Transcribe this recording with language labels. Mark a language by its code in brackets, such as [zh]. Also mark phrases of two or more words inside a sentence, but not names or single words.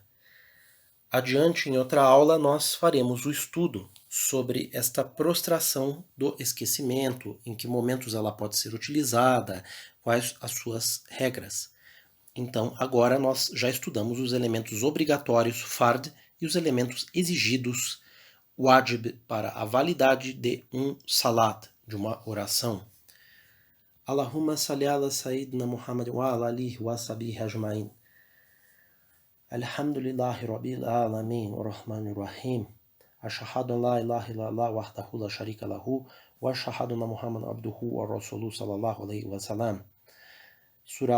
[pt] Adiante, em outra aula, nós faremos o estudo sobre esta prostração do esquecimento, em que momentos ela pode ser utilizada, quais as suas regras. Então, agora nós já estudamos os elementos obrigatórios, fard, e os elementos exigidos, wajib, para a validade de um salat, de uma oração. [ar] اللهم صل على سيدنا محمد وعلى آله وصحبه أجمعين. الحمد لله رب العالمين، الرحمن الرحيم. أشهد أن لا إله إلا الله وحده لا شريك له وأشهد أن محمدا عبده ورسوله صلى الله عليه وسلم.